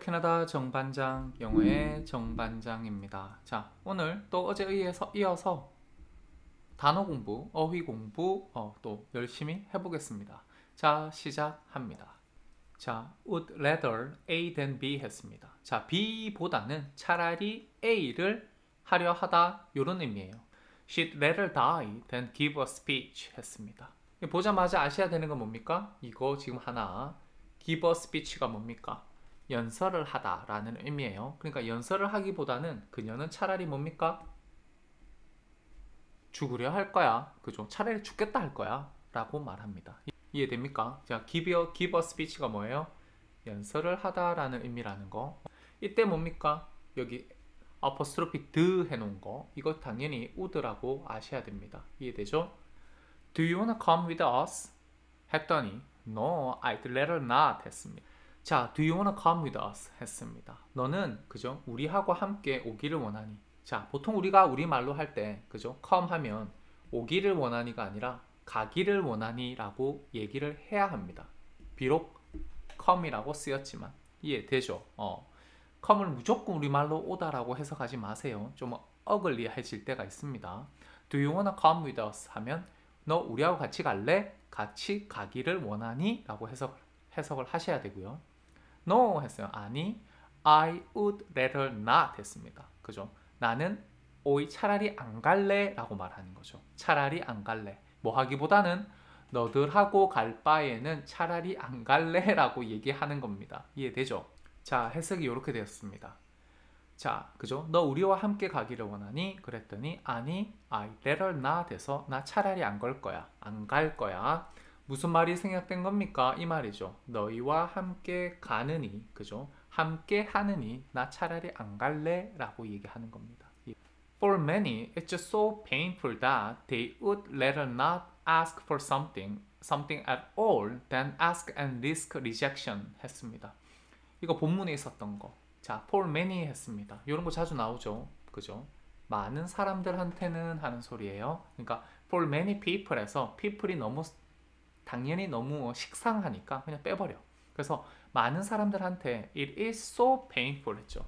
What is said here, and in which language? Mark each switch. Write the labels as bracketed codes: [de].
[ko] 캐나다 정반장 영어의 정반장입니다. 자, 오늘 또 어제에 이어서 단어 공부, 어휘 공부 또 열심히 해보겠습니다. 자, 시작합니다. 자, [en] would rather A than B [ko] 했습니다. 자, B보다는 차라리 A를 하려 하다 이런 의미예요. [en] She'd rather die than give a speech [ko] 했습니다. 보자마자 아셔야 되는 건 뭡니까? 이거 지금 하나 [en] give a speech [ko] 가 뭡니까? 연설을 하다라는 의미예요. 그러니까 연설을 하기보다는 그녀는 차라리 뭡니까? 죽으려 할 거야. 그죠? 차라리 죽겠다 할 거야. 라고 말합니다. 이해됩니까? 자, [en] give a speech [ko] 가 뭐예요? 연설을 하다라는 의미라는 거. 이때 뭡니까? 여기 apostrophe the 해놓은 거. 이거 당연히 would라고 아셔야 됩니다. 이해되죠? [en] Do you wanna come with us? [ko] 했더니 [en] No, I'd rather not [ko] 했습니다. 자, [en] do you wanna come with us? [ko] 했습니다. 너는 그죠? 우리하고 함께 오기를 원하니. 자, 보통 우리가 우리말로 할 때 그죠? come 하면 오기를 원하니가 아니라 가기를 원하니 라고 얘기를 해야 합니다. 비록 come이라고 쓰였지만 이해되죠? come을 무조건 우리말로 오다라고 해석하지 마세요. 좀 어글리해질 때가 있습니다. [en] Do you wanna come with us? [ko] 하면 너 우리하고 같이 갈래? 같이 가기를 원하니? 라고 해석을 하셔야 되고요. No 했어요. 아니, [en] I would rather not [ko] 했습니다. 그죠? 나는 오이 차라리 안 갈래? 라고 말하는 거죠. 차라리 안 갈래. 뭐 하기보다는 너들하고 갈 바에는 차라리 안 갈래? 라고 얘기하는 겁니다. 이해되죠? 자, 해석이 이렇게 되었습니다. 자, 그죠? 너 우리와 함께 가기를 원하니? 그랬더니 아니, [en] I rather not [ko] 해서 나 차라리 안 갈 거야. 안 갈 거야. 무슨 말이 생략된 겁니까? 이 말이죠. 너희와 함께 가느니, 그죠? 함께 하느니 나 차라리 안 갈래? 라고 얘기하는 겁니다. [en] For many, it's just so painful that they would rather not ask for something at all than ask and risk rejection [ko] 했습니다. 이거 본문에 있었던 거. 자, [en] for many [ko] 했습니다. 이런 거 자주 나오죠. 그죠? 많은 사람들한테는 하는 소리예요. 그러니까 [en] for many people [ko] 에서 people이 당연히 너무 식상하니까 그냥 빼버려. 그래서 많은 사람들한테 [en] it is so painful [ko] 했죠.